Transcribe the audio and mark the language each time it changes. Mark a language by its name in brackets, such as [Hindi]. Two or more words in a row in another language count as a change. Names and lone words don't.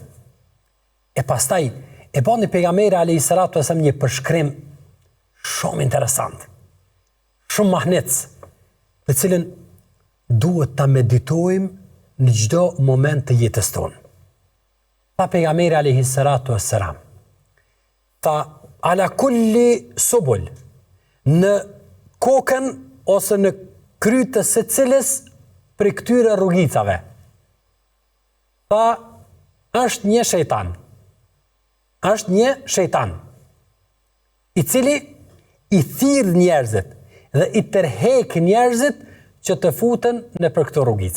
[Albanian] E pastaj e bani pejgamberi [Arabic] عليه الصلاة والسلام [Albanian] një përshkrim shumë interesant. Shumë mahnec, të cilën duhet ta meditojmë në çdo moment të jetës tonë. Tha pejgamberi [Arabic] عليه الصلاة والسلام على كل سبل, [Albanian] në kokën ose në kryt të secilës për këtyre rrugicave. Tha, është një shejtan. Është një shejtan, i cili i thirr njerëzit dhe i tërheq njerëzit që të futen në për këto rrugica.